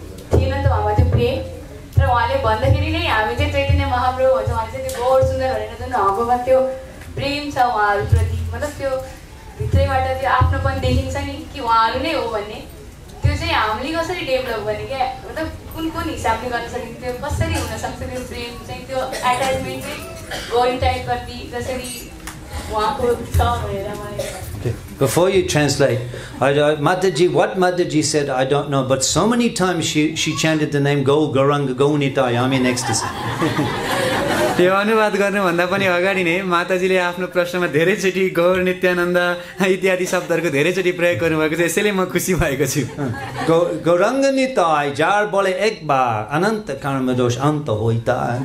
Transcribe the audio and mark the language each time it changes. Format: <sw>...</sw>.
<ne>थिएन नि त उहाँमा त्यो प्रेम तर उहाँले भन्दाखेरि नै हामी चाहिँ चैतन्य महाप्रभु भन्छ उहाँले चाहिँ त्यो गौर सुन्दर भनेर जुन हाम्रोमा त्यो प्रेम छ उहाँहरूप्रति मतलब त्यो भित्रैबाट त्यो आफ्नोपन देखिन्छ नि कि उहाँहरू नै हो भन्ने त्यो चाहिँ हामीले कसरी डेभलप गर्ने क्या मतलब कुन हिसाबले गर्न सकिन्छ त्यो कसरी हुनसक्छ त्यो प्रेम चाहिँ त्यो एट्याचमेन्ट चाहिँ गौरनिताईप्रति जसरी उहाँको छ भनेर मलाई</ne> <en>Before you translate, Mataji, what Mataji said, I don't know, but so many times she chanted the name Gauranga Gaunitai. I'm in ecstasy.</en> <ne>त्यो अनुवाद गर्नुभन्दा पनि अगाडि नै माताजीले आफ्नो प्रश्नमा धेरैचोटि गौर नित्यानन्द इत्यादि शब्दहरूको धेरैचोटि प्रयोग गर्नुभएको छ यसैले म खुसी भएको छु</ne> <bn>Gauranga Nitai jar bole ek bar ananta karma dosh anta hoita.</bn>